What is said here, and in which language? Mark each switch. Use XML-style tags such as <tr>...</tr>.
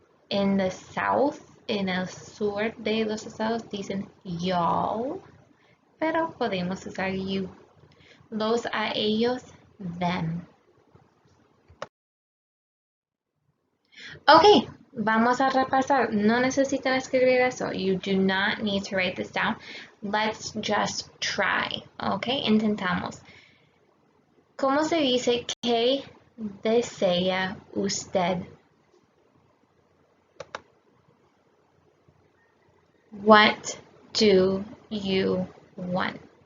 <en>In the south,</en> <es>en el sur de los estados dicen y'all, pero podemos usar you. Los a ellos, them. Ok, vamos a repasar. No necesitan escribir eso.</es> <en>You do not need to write this down. Let's just try. Ok,</en> <es>intentamos. ¿Cómo se dice qué desea usted?</es> <en>What do you want?</en>